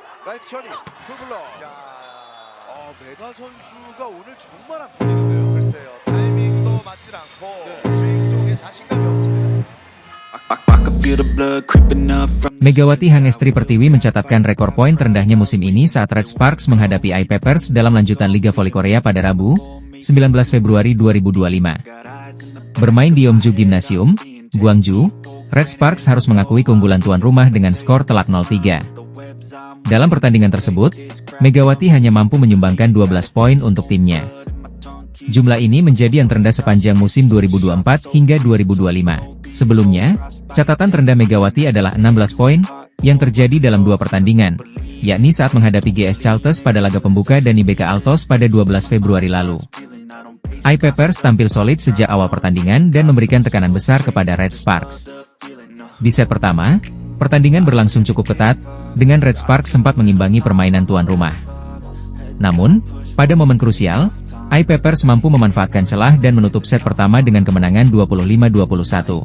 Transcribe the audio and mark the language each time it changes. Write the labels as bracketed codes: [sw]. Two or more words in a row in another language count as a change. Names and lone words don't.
[ko] 라이트 처리, 투블러. 야, 메가 선수가 오늘 정말 안 풀리는데요. 글쎄요. 타이밍도 맞질 않고 네. 스윙 쪽에 자신감이 없습니다. [id] Megawati Hangestri Pertiwi mencatatkan rekor poin terendahnya musim ini saat Red Sparks menghadapi I-Peppers dalam lanjutan Liga Voli Korea pada Rabu, 19 Februari 2025. Bermain di Yeomju Gymnasium, Gwangju, Red Sparks harus mengakui keunggulan tuan rumah dengan skor telak 0-3. Dalam pertandingan tersebut, Megawati hanya mampu menyumbangkan 12 poin untuk timnya. Jumlah ini menjadi yang terendah sepanjang musim 2024 hingga 2025. Sebelumnya, catatan terendah Megawati adalah 16 poin, yang terjadi dalam 2 pertandingan, yakni saat menghadapi GS Chalters pada laga pembuka dan IBK Altos pada 12 Februari lalu. I-Peppers tampil solid sejak awal pertandingan dan memberikan tekanan besar kepada Red Sparks. Di set pertama, pertandingan berlangsung cukup ketat, dengan Red Sparks sempat mengimbangi permainan tuan rumah. Namun, pada momen krusial, I-Peppers mampu memanfaatkan celah dan menutup set pertama dengan kemenangan 25-21.